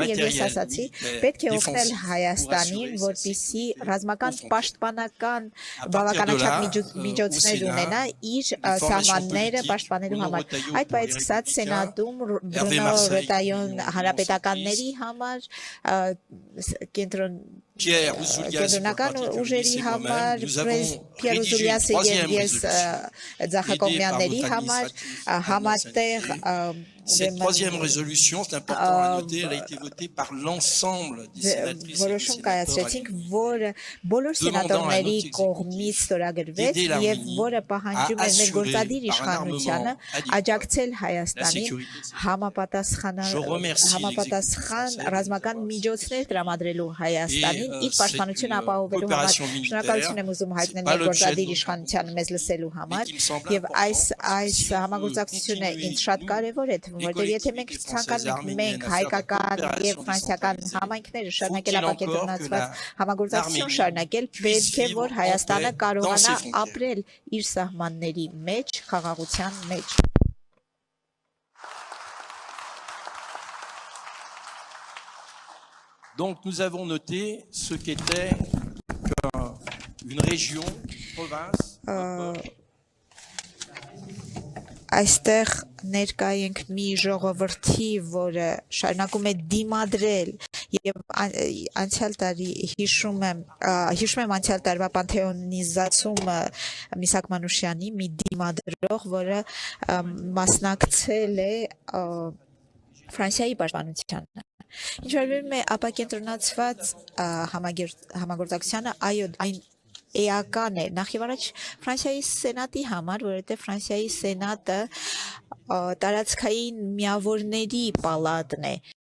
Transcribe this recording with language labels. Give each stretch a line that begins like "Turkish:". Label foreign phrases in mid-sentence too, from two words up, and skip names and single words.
Armenian: եւ ես ասացի պետք է օգնել Հայաստանին, որպեսզի ռազմական պաշտպանական բավականաչափ միջոցներ ունենա իր սահմանները պաշտպանելու համար։ Այդ պահից սկսած սենատում Բրունո Ռետայոն հանրապետականների համար կենտրոնական ուժերի համար, Պիեր Ուզուլյասը եւ ես Ձախակողմյանների համար համատեղ
French: Cette troisième résolution, c'est important à noter, elle a été votée par l'ensemble des sénatrices et des
Armenian: կայացրեցինք, որը բոլոր սենատորների կողմից ստորագրվեց եւ որը պահանջում է մեր գործադիր իշխանությանը աջակցել Հայաստանին համապատասխան ռազմական միջոցներ տրամադրելու Հայաստանին իր պաշտպանությունը ապահովելու համար։ Շնորհակալություն եմ ուզում հայտնել մեր գործադիր իշխանությանը մեզ լսելու համար եւ այս համագործակցությունը ինձ շատ կարեւոր է, որտեղ եթե մենք ցանկանում ենք հայկական եւ ֆրանսիական համայնքները շարունակել ապակենտրոնացված համագործակցություն շարունակել, պետք է որ Հայաստանը կարողանա ապրել իր սահմանների մեջ, խաղաղության մեջ։
French: Donc nous avons noté ce qu'était une région, une province,
Armenian: Այստեղ ներկա ենք մի ժողովրդի, որը շարունակում է դիմադրել եւ անցյալ տարի հիշում եմ անցյալ տարվա պանթեոնիզացումը Միսակ Մանուշյանի մի դիմադրող, որը մասնակցել է Ֆրանսիայի պաշտպանությանը։ Ինչ վերաբերում է ապակենտրոնացված համագործակցությանը, այո, այն էական է նախ եւ առաջ Ֆրանսիայի սենատի համար, որովհետեւ Ֆրանսիայի սենատը տարածքային միավորների պալատն է